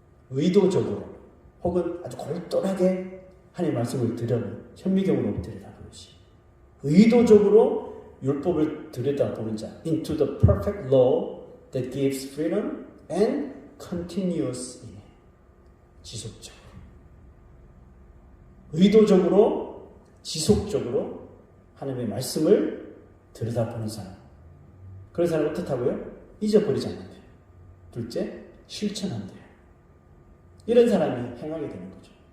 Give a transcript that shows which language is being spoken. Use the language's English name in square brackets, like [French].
[Korean] 의도적으로 혹은 아주 골똘하게 하나님의 말씀을 현미경으로 들여다보는 것이 의도적으로 율법을 들여다보는 자. [English] Into the perfect law that gives freedom and continuous in it. [Korean] 지속적으로. 의도적으로 지속적으로 하나님의 말씀을 들여다보는 사람. 그런 사람은 어떻다고요? 잊어버리지 않는데요. 둘째, 실천한대요. 이런 사람이 행하게 되는 거죠.